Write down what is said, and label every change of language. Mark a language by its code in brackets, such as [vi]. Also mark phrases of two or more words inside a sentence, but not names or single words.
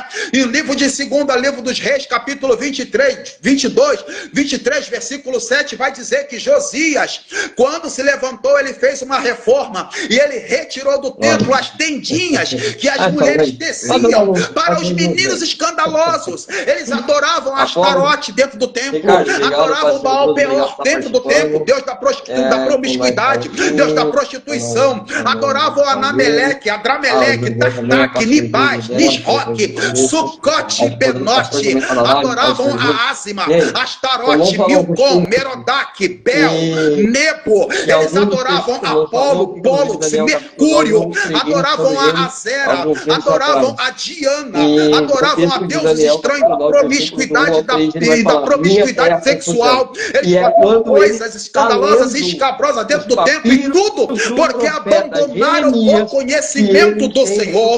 [pt] E o livro de 2º livro dos Reis, capítulo 23, versículo 7, vai dizer que Josias, quando se levantou, ele fez uma reforma, e ele retirou do templo as tendinhas que as mulheres teciam para os meninos escandalosos. Eles adoravam Astarote dentro do templo, adoravam Baal Peor dentro do templo, Deus da promiscuidade, Deus da prostituição, adoravam Anameleque, Adrameleque, Tartak, Nibás, Nisroque, Sucote, Benote, adoravam a Ázima, Astarote, Milcom, Merodach, Bel, Nebo. Eles adoravam Apolo, Pólux, Mercúrio, adoravam a Azera, adoravam a Diana, adoravam a deuses estranhos da promiscuidade, da promiscuidade sexual. Eles faziam coisas escandalosas e escabrosas dentro do templo e tudo porque abandonaram o conhecimento do Senhor.